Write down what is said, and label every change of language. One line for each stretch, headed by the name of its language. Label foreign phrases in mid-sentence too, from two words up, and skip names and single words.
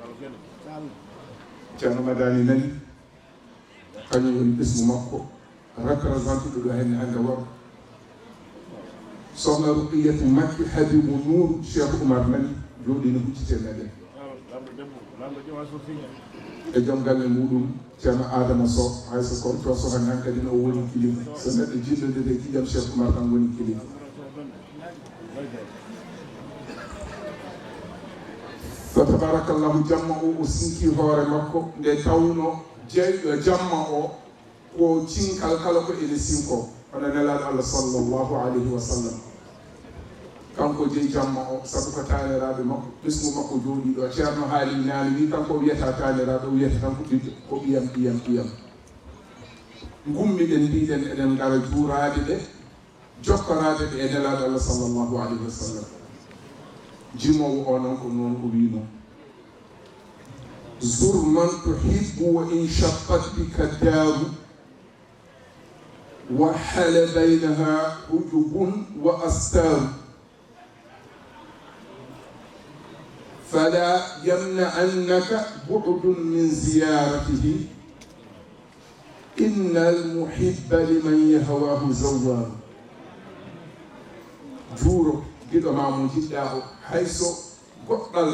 Fula: ceerno Madani nani kañum woni ɓesgu makko représenté ɗo henne hannde worɓe sohna Ruqiyatu Makki Habibou Nour Cheikh Oumar nani jooɗi no huccite meɗen e joom galle muɗum ceerno Adama Sow hayso kono to so han kadi no woni kilifa so neɗɗo jillodede ƴiƴam Cheikh Oumar tan woni kilifa fa tabarakallahu jamma o sinki hoore makko nde tawno jamma o ko cinkal kala ko ene sinko hono nelaɗo Allah
Arabic: صلى الله عليه وسلم
Fula: kanko jeyi jamma o sabu ko taniraɓe makko ɓesgu makko jooɗi ɗo ceerno haali naani wi kanko wiyata taniraɗo o wiyata tan ko ɓiyam gummiɗen mbiɗen eɗen gara juurade ɓe jokkorade ɓe e nelaɗo Allah
Arabic: صلى الله عليه وسلم
Fula: jimowo o noon ko noon o wino
Arabic: زر من تحب وإن شقت بك دار وحال بينها حجب وأستار فلا يمنعنك بعد من زيارته إن المحب لمن يهواه زوار
Fula: juuro giɗo ma mo jiɗɗa o hayso goɗɗal